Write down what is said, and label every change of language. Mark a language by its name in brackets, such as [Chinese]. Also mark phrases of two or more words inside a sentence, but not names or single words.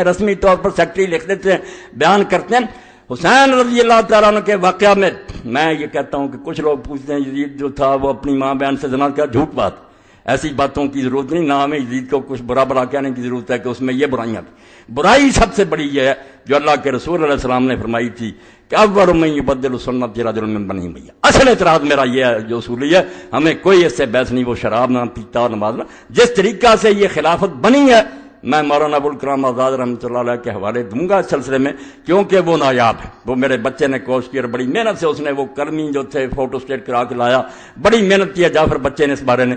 [Urdu] رسمی طور پر سیکرٹری لکھ دیتے ہیں، بیان کرتے ہیں۔ حسین [Arabic] رضی اللہ تعالیٰ عنہ [Urdu] کے واقعہ میں یہ کہتا ہوں کہ کچھ لوگ پوچھتے ہیں یزید جو تھا وہ اپنی ماں بہن سے زنا کیا، جھوٹ بات، ایسی باتوں کی ضرورت نہیں، نہ ہمیں یزید کو کچھ برا بڑا کہنے کی ضرورت ہے کہ اس میں یہ برائیاں تھیں۔ برائی سب سے بڑی یہ ہے جو اللہ کے رسول [Arabic] علیہ السلام [Urdu] نے فرمائی تھی کہ [Arabic] اول من یبدل سنت رجل من بنی امیہ۔ [Urdu] اصل اعتراض میرا یہ ہے جو اصولی ہے، ہمیں کوئی اس سے بحث نہیں، وہ شراب نہ پیتا اور نماز نہ، جس طریقہ سے یہ خلافت بنی ہے میں مولانا ابو الکلام آزاد [Arabic] رحمۃ اللہ علیہ [Urdu] کے حوالے دوں گا اس سلسلے میں، کیونکہ وہ نایاب ہے۔ وہ میرے بچے نے کوشش کی اور بڑی محنت سے اس نے وہ کرمی جو تھے فوٹو اسٹیٹ کرا کے لایا، بڑی محنت کیا جعفر بچے نے اس بارے میں۔